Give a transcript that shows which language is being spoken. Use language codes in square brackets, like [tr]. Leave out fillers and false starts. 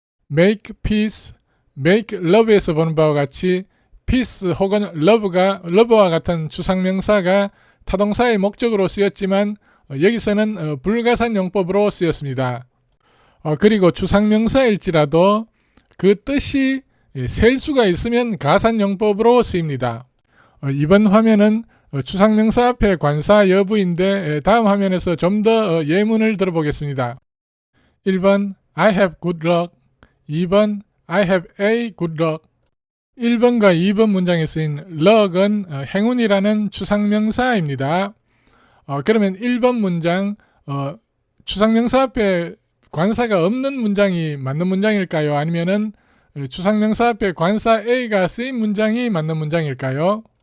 [ko] make peace, make love에서 보는 바와 같이 peace 혹은 love와 같은 추상명사가 타동사의 목적으로 쓰였지만 여기서는 불가산용법으로 쓰였습니다. 그리고 추상명사일지라도 그 뜻이 셀 수가 있으면 가산용법으로 쓰입니다. 이번 화면은 추상명사 앞에 관사 여부인데 다음 화면에서 좀 더 예문을 들어보겠습니다. [en] 1번 I have good luck, 2번 I have a good luck. [ko] 1번과 2번 문장에 쓰인 luck은 행운이라는 추상명사입니다. 그러면 1번 문장 추상명사 앞에 관사가 없는 문장이 맞는 문장일까요? 아니면은 추상명사 앞에 관사 A가 쓰인 문장이 맞는 문장일까요?